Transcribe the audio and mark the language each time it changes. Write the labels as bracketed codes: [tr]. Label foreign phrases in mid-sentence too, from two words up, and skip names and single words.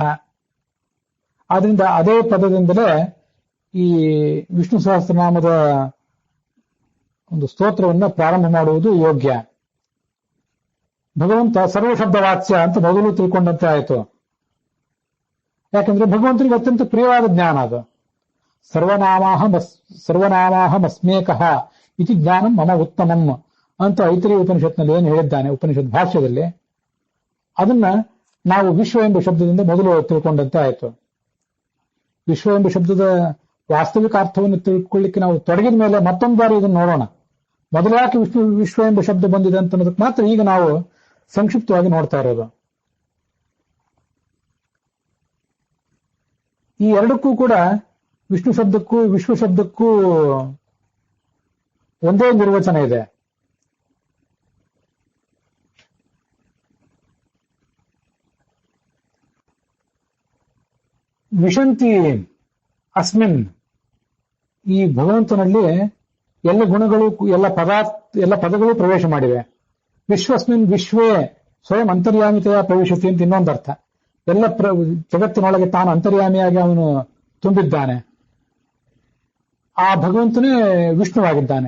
[kn] ಆದ್ರಿಂದ ಅದೇ ಪದದಿಂದಲೇ ಈ ವಿಷ್ಣು ಸಹಸ್ರನಾಮದ ಒಂದು ಸ್ತೋತ್ರವನ್ನ ಪ್ರಾರಂಭ ಮಾಡುವುದು ಯೋಗ್ಯ. ಭಗವಂತ ಸರ್ವಶಬ್ದ ವಾಚ್ಯ ಅಂತ ಮೊದಲು ತಿಳ್ಕೊಂಡಂತೆ ಆಯಿತು. ಯಾಕಂದ್ರೆ ಭಗವಂತನಿಗೆ ಅತ್ಯಂತ ಪ್ರಿಯವಾದ ಜ್ಞಾನ ಅದು. [sa] ಸರ್ವನಾಮಾಹಮಸ್ಮೇಕಃ ಇತಿ ಜ್ಞಾನಂ ಮಮ ಉತ್ತಮಂ [kn] ಅಂತ ಐತರೇಯ ಉಪನಿಷತ್ನಲ್ಲಿ ಏನು ಹೇಳಿದ್ದಾನೆ ಉಪನಿಷತ್ ಭಾಷ್ಯದಲ್ಲಿ, ಅದನ್ನ ನಾವು ವಿಶ್ವ ಎಂಬ ಶಬ್ದದಿಂದ ಮೊದಲು ತಿಳ್ಕೊಂಡಂತೆ ಆಯಿತು. ವಿಶ್ವ ಎಂಬ ಶಬ್ದದ ವಾಸ್ತವಿಕ ಅರ್ಥವನ್ನು ತಿಳ್ಕೊಳ್ಳಿಕ್ಕೆ ನಾವು ತೊಡಗಿದ ಮೇಲೆ ಮತ್ತೊಂದು ಬಾರಿ ಇದನ್ನು ನೋಡೋಣ. ಮೊದಲು ಯಾಕೆ ವಿಶ್ವ ಎಂಬ ಶಬ್ದ ಬಂದಿದೆ ಅಂತ ಅನ್ನೋದಕ್ಕೆ ಮಾತ್ರ ಈಗ ನಾವು ಸಂಕ್ಷಿಪ್ತವಾಗಿ ನೋಡ್ತಾ ಇರೋದು. ಈ ಎರಡಕ್ಕೂ ಕೂಡ ವಿಷ್ಣು ಶಬ್ದಕ್ಕೂ ವಿಶ್ವ ಶಬ್ದಕ್ಕೂ ಒಂದೇ ನಿರ್ವಚನ ಇದೆ. [sa] ವಿಶಂತಿ ಅಸ್ಮಿನ್, [kn] ಈ ಭಗವಂತನಲ್ಲಿ ಎಲ್ಲ ಗುಣಗಳು ಎಲ್ಲ ಪದಗಳು ಪ್ರವೇಶ ಮಾಡಿವೆ. [sa] ವಿಶ್ವಸ್ಮಿನ್ ವಿಶ್ವೇ ಸ್ವಯಂ [kn] ಅಂತರ್ಯಾಮಿತೆಯ ಪ್ರವೇಶಿಸಿ ಅಂತ ಇನ್ನೊಂದು ಅರ್ಥ. ಎಲ್ಲ ಜಗತ್ತಿನೊಳಗೆ ತಾನು ಅಂತರ್ಯಾಮಿಯಾಗಿ ಅವನು ತುಂಬಿದ್ದಾನೆ. ಆ ಭಗವಂತನೇ ವಿಷ್ಣುವಾಗಿದ್ದಾನೆ.